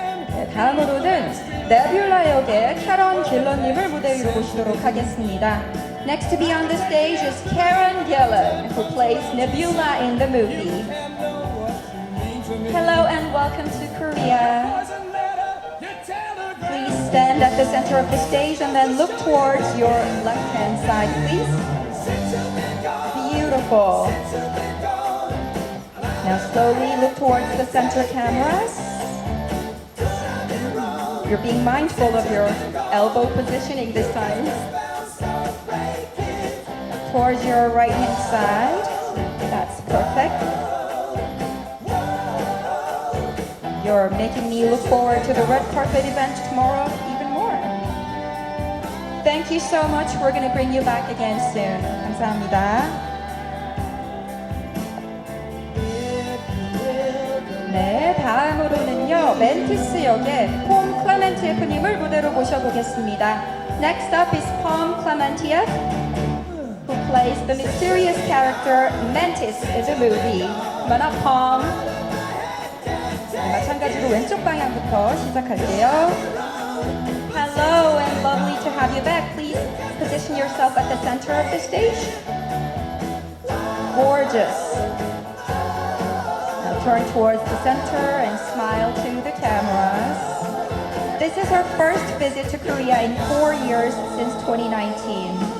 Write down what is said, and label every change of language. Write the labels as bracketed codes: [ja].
[ko] 네, 다음으로는 네뷸라 역의 캐런 길런님을 무대 위로 모시도록 하겠습니다. [en] Next to be on the stage is Karen Gillan, who plays Nebula in the movie. Hello and welcome to Korea. Please stand at the center of the stage and then look towards your left-hand side, please. Beautiful. Now slowly look towards the center cameras. You're being mindful of your elbow positioning this time. Towards your right hand side. That's perfect. You're making me look forward to the red carpet event tomorrow even more. Thank you so much. We're going to bring you back again soon. [ko] 감사합니다. 네, 다음으로는요, 멘티스 역의 클레멘티에프님을 무대로 모셔보겠습니다. [en] Next up is 클레멘티에프, who plays the mysterious character Mantis in the movie. Come on up, Pom. [ko] 마찬가지로 왼쪽 방향부터 시작할게요. [en] Hello and lovely to have you back. Please position yourself at the center of the stage. Gorgeous. Turn towards the center and smile to the cameras. This is her first visit to Korea in 4 years since 2019.